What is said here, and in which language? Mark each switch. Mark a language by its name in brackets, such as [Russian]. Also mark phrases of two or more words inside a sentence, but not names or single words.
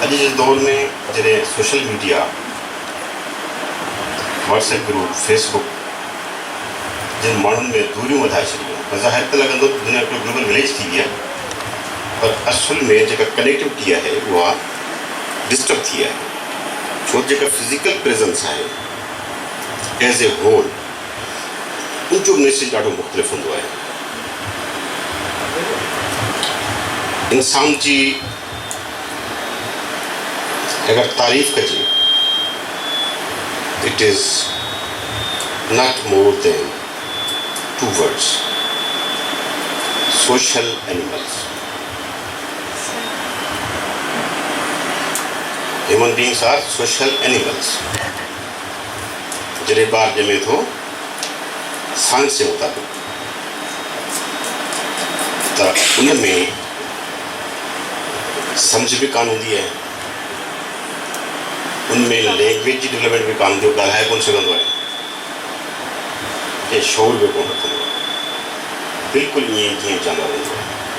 [Sindhi] अॼु जे दौर में जॾहिं [English] social media WhatsApp group Facebook [Sindhi] जिन माण्हुनि में दूरियूं वधाए छॾियूं बज़ाहिर त लॻंदो त दुनिया हिकिड़ो [English] global village [Sindhi] थी वई आहे पर असुल में जेका कनेक्टिविटी आहे उहा डिस्टर्ब थी आहे छो जेका [English] physical presence [Sindhi] आहे [English] as a whole [Sindhi] उनजो मैसेज ॾाढो मुख़्तलिफ़ हूंदो आहे। इंसान जी अगर तारीफ़ कजे [English] it is not more than 2 words social animals। human beings are social animals। [Sindhi] जॾहिं ॿार ॼमे थो साइंस जे मुताबिक़ त उन में समझ भी कान हूंदी आहे उनमें लैंग्वेज जी डेवलपमेंट भी कान हूंदी ॻाल्हाए कोन सघंदो आहे ऐं शौर बि कोन रखंदो आहे बिल्कुलु ईअं जीअं जानवर हूंदो आहे।